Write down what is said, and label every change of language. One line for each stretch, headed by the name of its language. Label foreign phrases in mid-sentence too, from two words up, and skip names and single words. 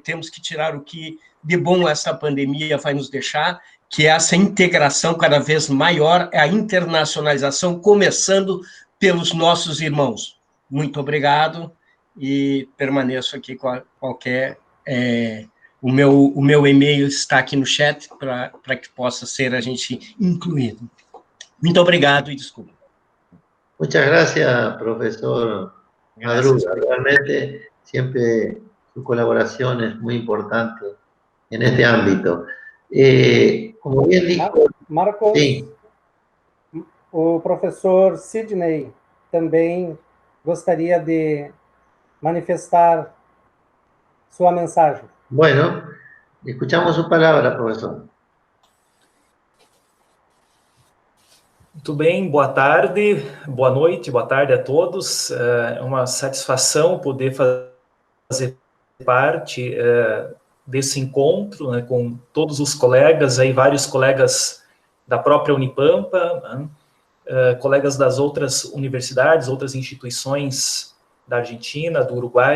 Portuguese: Temos que tirar o que de bom essa pandemia vai nos deixar, que é essa integração cada vez maior, a internacionalização, começando pelos nossos irmãos. Muito obrigado, e permaneço aqui com qualquer... O meu e-mail está aqui no chat para que possa ser a gente incluído. Muito obrigado e desculpa.
Spanish: Muchas gracias, profesor Madruga. Realmente siempre su colaboración es muy importante en este ámbito. Como bien dijo... Marcos, sí.
Portuguese: O professor Sidney também gostaria de manifestar sua mensagem.
Spanish: Bueno, escuchamos su palabra, profesor.
Portuguese: Muito bem, boa tarde, boa noite, boa tarde a todos. É uma satisfação poder fazer parte desse encontro, né, com todos os colegas, aí, vários colegas da própria Unipampa, né, colegas das outras universidades, outras instituições da Argentina, do Uruguai.